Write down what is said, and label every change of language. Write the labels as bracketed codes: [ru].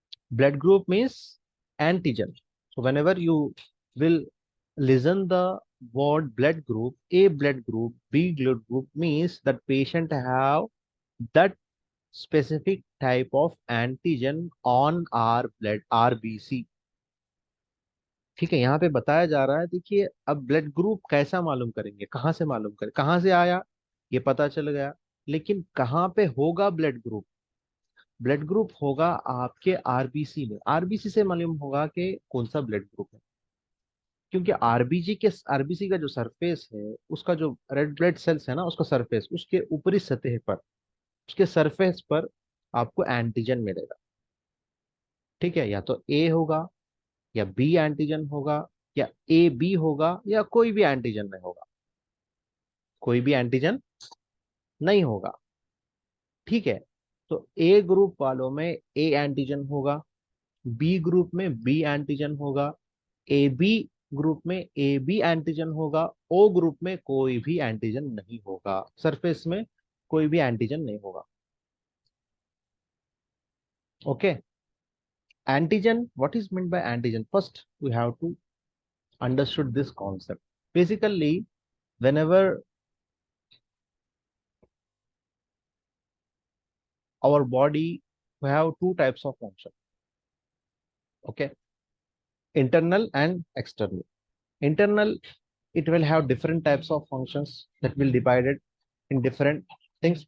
[en] Blood group means antigen. So whenever you will listen the word blood group, A blood group, B blood group, means that patient have that specific type of antigen on our blood RBC। [hi] ठीक है, यहाँ पे बताया जा रहा है, देखिए अब ब्लड ग्रुप कैसा मालूम करेंगे, कहाँ से मालूम करें, कहाँ से आया, ये पता चल गया। लेकिन कहाँ पे होगा ब्लड ग्रुप? ब्लड ग्रुप होगा आपके आरबीसी में। आरबीसी से मालूम होगा कि कौन सा ब्लड ग्रुप है, क्योंकि आरबीसी का जो सरफेस है, उसका जो रेड ब्लड सेल्स है ना, उसका सरफेस, उसके ऊपरी सतह पर, उसके सरफेस पर आपको एंटीजन मिलेगा। ठीक है, या तो ए होगा, या बी एंटीजन होगा, या ए बी होगा, या कोई भी एंटीजन नहीं होगा, कोई भी एंटीजन नहीं होगा। ठीक है, तो ए ग्रुप वालों में ए एंटीजन होगा, बी ग्रुप में बी एंटीजन होगा, ए बी ग्रुप में ए बी एंटीजन होगा, ओ ग्रुप में कोई भी एंटीजन नहीं होगा, सरफेस में कोई भी एंटीजन नहीं होगा। [en] Okay, antigen, what is meant by antigen? First we have to understood this concept. Basically, whenever our body, we have two types of function. Okay, internal and external. Internal, it will have different types of functions that will divided in different things.